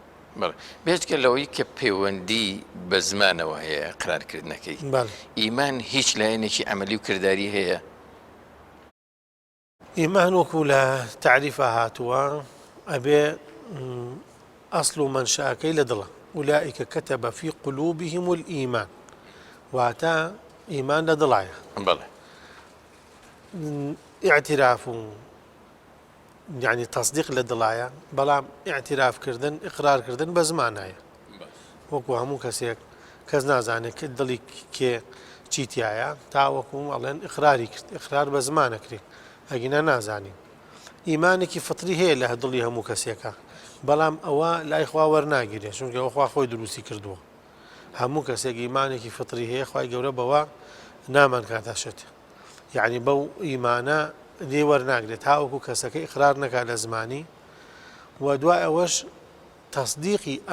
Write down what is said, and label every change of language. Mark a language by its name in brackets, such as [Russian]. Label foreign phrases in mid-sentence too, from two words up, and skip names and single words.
[Central Kurdish] بێتکە لەوەی کە پەیوەندی بە زمانەوە هەیە قرارکردنەکەی ئیمان هیچ لایەنێکی عەمەلی و کردداری هەیە؟ ئیمان وەکو لە تعریفە هاتووە ئەبێ ئەسڵ و مەنشەکەی لە دڵە. [Arabic] أولئك كتب في قلوبهم الإيمان، [Central Kurdish] واتە ئیمان لە دڵایە. [Arabic] اعتراف يعني تصديق [Central Kurdish] للدڵایە بەڵام اعترافکردن ئقرارکردن بە زمانایە وەکو هەموو کەسێک کەس نازانێت کە دڵی کێ چیتیایە تاوەکو ئەڵێن ئقراری کرد ئقرار بە زمانەکرێت ئەگینە نازانین ئیمانێکی فتری هەیە لە دڵی هەموو کەسێکە بەڵام ئەوە لای خوا وەرناگیرێت چونکە ئەوخوا خۆی دروستی کردووە هەموو کەسێک ئیمانێکی فتری هەیە خوای گەورە بەوە نامان کاتاشێت یعنی بەو ئیمانە لێ وەرناگرێت تاوەکو کەسەکە ئقرار نەکات لە زمانی و دوای ئەوەش تەصدیقی